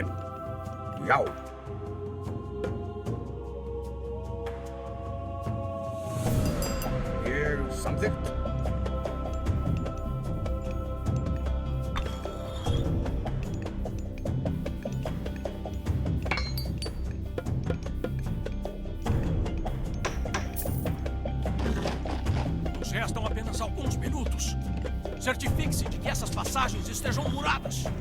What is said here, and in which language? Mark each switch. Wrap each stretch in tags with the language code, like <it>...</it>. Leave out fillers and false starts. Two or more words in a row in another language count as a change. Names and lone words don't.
<is>Já. Ég samþykkt.</is> <pt>Nos restam apenas alguns minutos. Certifique-se de que essas passagens estejam muradas.</pt>